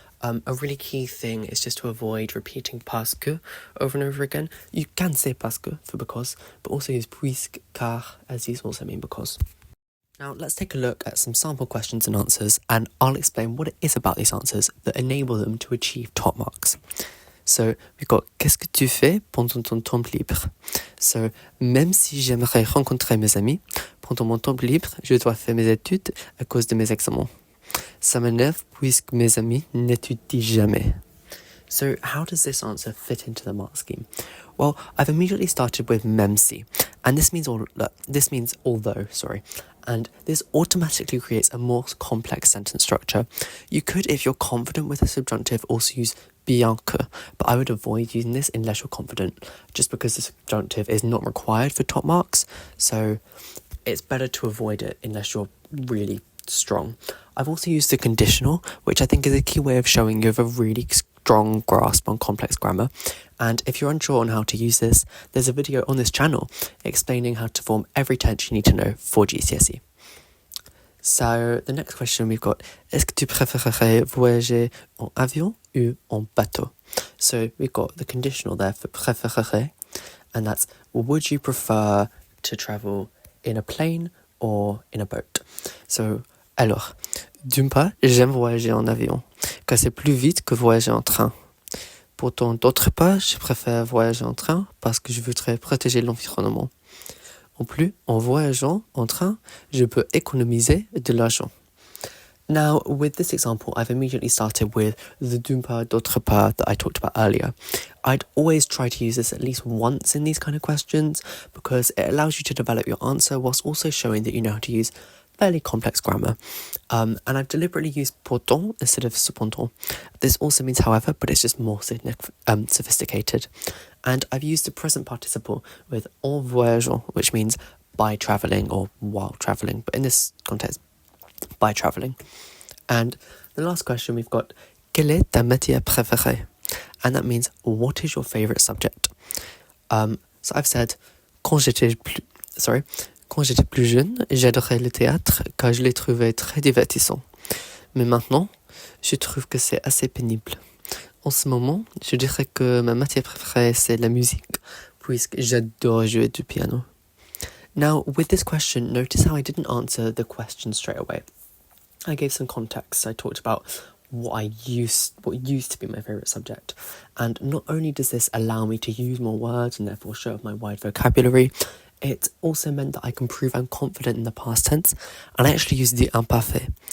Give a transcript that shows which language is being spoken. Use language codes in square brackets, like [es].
[en] A really key thing is just to avoid repeating parce que over and over again. You can say parce que for because, but also use puisque, car, as these also mean because. Now, let's take a look at some sample questions and answers, and I'll explain what it is about these answers that enable them to achieve top marks. So, we've got [fr] qu'est-ce que tu fais pendant ton temps libre? So, même si j'aimerais rencontrer mes amis, pendant mon temps libre, je dois faire mes études à cause de mes examens. Ça m'énerve puisque mes amis n'étudient jamais. [en] So, how does this answer fit into the mark scheme? Well, I've immediately started with même si, and this means although, and this automatically creates a more complex sentence structure. You could, if you're confident with the subjunctive, also use bien que, but I would avoid using this unless you're confident, just because the subjunctive is not required for top marks, so it's better to avoid it unless you're really strong. I've also used the conditional, which I think is a key way of showing you have a really strong grasp on complex grammar. And if you're unsure on how to use this, there's a video on this channel explaining how to form every tense you need to know for GCSE. So the next question we've got, [fr] est-ce que tu préférerais voyager en avion ou en bateau? [en] So we've got the conditional there for préférerais, and that's, would you prefer to travel in a plane or in a boat? [fr] So, alors, d'une part, j'aime voyager en avion, car c'est plus vite que voyager en train. Pourtant, d'autre part, je préfère voyager en train parce que je voudrais protéger l'environnement. En plus, en voyageant en train, je peux économiser de l'argent. [en] Now, with this example, I've immediately started with the d'une part, d'autre part that I talked about earlier. I'd always try to use this at least once in these kind of questions because it allows you to develop your answer whilst also showing that you know how to use fairly complex grammar. And I've deliberately used pourtant instead of cependant. This also means however, but it's just more sophisticated. And I've used the present participle with en voyageant, which means by travelling or while travelling, but in this context, by travelling. And the last question we've got, [fr] quelle est ta matière préférée? [en] And that means, what is your favourite subject? So I've said, [fr] quand j'étais plus jeune, j'adorais le théâtre car je l'ai trouvé très divertissant. Mais maintenant, je trouve que c'est assez pénible. En ce moment, je dirais que ma matière préférée, c'est la musique, puisque j'adore jouer du piano. [en] Now, with this question, notice how I didn't answer the question straight away. I gave some context. I talked about what used to be my favourite subject. And not only does this allow me to use more words and therefore show off my wide vocabulary, it also meant that I can prove I'm confident in the past tense, and I actually use the imparfait.